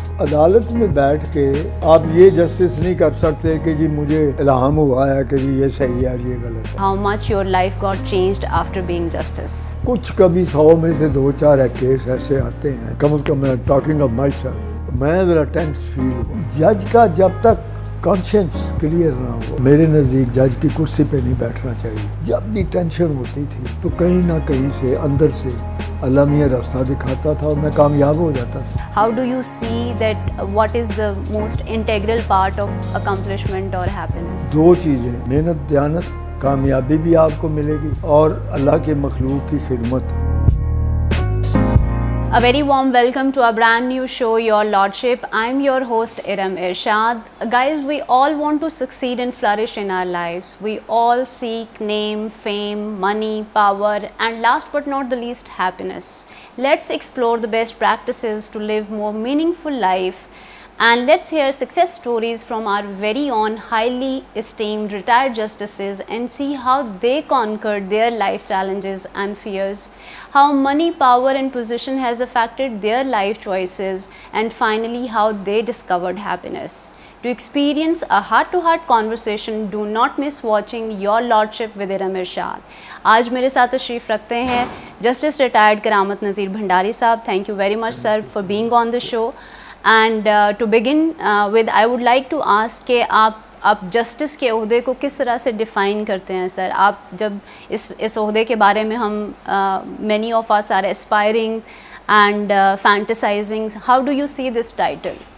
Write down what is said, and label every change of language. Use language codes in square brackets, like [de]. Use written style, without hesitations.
[ur] عدالت میں بیٹھ کے آپ یہ جسٹس نہیں کر سکتے کہ جی مجھے الہام ہوا ہے کہ جی یہ صحیح ہے یہ غلط ہے. [en] How much your life got changed after being justice? [ur] کچھ کبھی 100 میں سے 2-4 کیس ایسے آتے ہیں، کم از کم میں [en] talking of myself, [ur] میں ذرا ٹینس فیل ہوا. جج کا جب تک کانشینس کلیئر نہ ہو، میرے نزدیک جج کی کرسی پہ نہیں بیٹھنا چاہیے. جب بھی ٹینشن ہوتی تھی تو کہیں نہ کہیں سے اندر سے اللہ میاں راستہ دکھاتا تھا اور میں کامیاب ہو جاتا تھا. [en] How do you see that what is the most integral part of accomplishment or happiness? [ur] 2 چیزیں، محنت دیانت، کامیابی بھی آپ کو ملے گی اور اللہ کے مخلوق کی خدمت. [en] A very warm welcome to our brand new show, Your Lordship. I'm your host, Iram Irshad. Guys, we all want to succeed and flourish in our lives. We all seek name, fame, money, power, and last but not the least, happiness. Let's explore the best practices to live more meaningful life. And let's hear success stories from our very own highly esteemed retired justices and see how they conquered their life challenges and fears, how money, power and position has affected their life choices, and finally how they discovered happiness. To experience a heart-to-heart conversation, do not miss watching Your Lordship with Iram Irshad. [ur] آج میرے ساتھ تشریف رکھتے ہیں justice retired کرامت نذیر بھنڈاری صاحب. [en] Thank you very much sir for being on the show. And to begin with I would like to ask [ur] کہ آپ جسٹس کے عہدے کو کس طرح سے ڈیفائن کرتے ہیں سر؟ آپ جب اس عہدے کے بارے میں ہم [en] Many of us are aspiring and fantasising, how do you see this title?